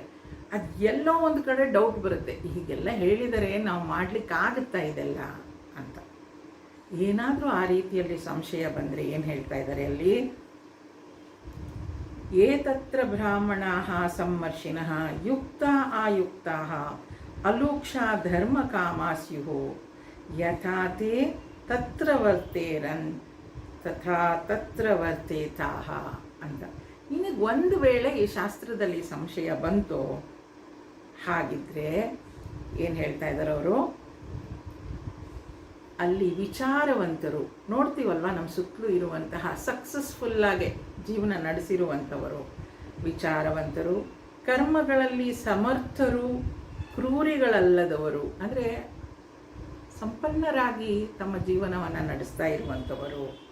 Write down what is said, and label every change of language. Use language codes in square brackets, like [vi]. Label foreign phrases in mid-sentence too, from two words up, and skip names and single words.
[kn] ಅದು ಎಲ್ಲೋ ಒಂದು ಕಡೆ ಡೌಟ್ ಬರುತ್ತೆ, ಹೀಗೆಲ್ಲ ಹೇಳಿದರೆ ನಾವು ಮಾಡಲಿಕ್ಕಾಗುತ್ತಾ ಇದೆಲ್ಲ ಅಂತ. ಏನಾದರೂ ಆ ರೀತಿಯಲ್ಲಿ ಸಂಶಯ ಬಂದರೆ ಏನು ಹೇಳ್ತಾ ಇದ್ದಾರೆ ಅಲ್ಲಿ, [sa] ಏತತ್ರ ಬ್ರಾಹ್ಮಣಾಃ ಸಮ್ಮರ್ಷಿಣಃ ಯುಕ್ತಾ ಆಯುಕ್ತಾಃ ಅಲೂಕ್ಷಾ ಧರ್ಮಕಾಮಾ ಸ್ಯುಃ ಯಥಾ ತೇ ತತ್ರ ವರ್ತೇರನ್ ತಥಾ ತತ್ರ ವರ್ತೇತಾಃ ಅಂತ. [kn] ನಿನಗೆ ಒಂದು ವೇಳೆ ಈ ಶಾಸ್ತ್ರದಲ್ಲಿ ಸಂಶಯ ಬಂತು, ಹಾಗಿದ್ರೆ ಏನು ಹೇಳ್ತಾ ಇದ್ದಾರೆ ಅವರು, ಅಲ್ಲಿ ವಿಚಾರವಂತರು ನೋಡ್ತೀವಲ್ವ, ನಮ್ಮ ಸುತ್ತಲೂ ಇರುವಂತಹ ಸಕ್ಸಸ್ಫುಲ್ಲಾಗಿ ಜೀವನ ನಡೆಸಿರುವಂಥವರು ವಿಚಾರವಂತರು, ಕರ್ಮಗಳಲ್ಲಿ ಸಮರ್ಥರು, ಕ್ರೂರಿಗಳಲ್ಲದವರು, ಅಂದರೆ ಸಂಪನ್ನರಾಗಿ ತಮ್ಮ ಜೀವನವನ್ನು ನಡೆಸ್ತಾ ಇರುವಂಥವರು,